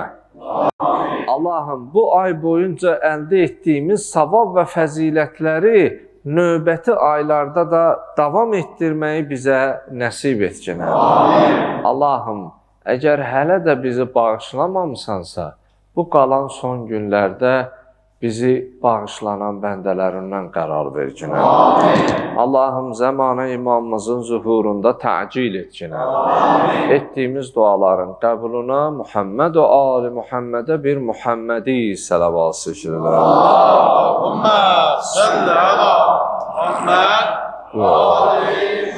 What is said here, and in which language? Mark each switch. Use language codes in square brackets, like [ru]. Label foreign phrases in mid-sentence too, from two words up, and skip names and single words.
[az] Allahım, bu ay boyunca əldə etdiyimiz savab və fəzilətləri növbəti aylarda da davam etdirməyi bizə nəsib et [tr] Cenab-ı Hak. [az] Allahım, əgər hələ də bizi bağışlamamısansa, bu qalan son günlərdə bizi bağışlanan bəndələrindən qərar ver [tr] Cenab-ı Hak. [az] Allahım, zəmanə imamımızın zuhurunda təcil et [tr] Cenab-ı Hak. [az] Etdiyimiz duaların qəbuluna Muhammed və Ali Muhammedə bir Muhammedi sələvat seçilir. [ar] اللهم صل على محمد وآل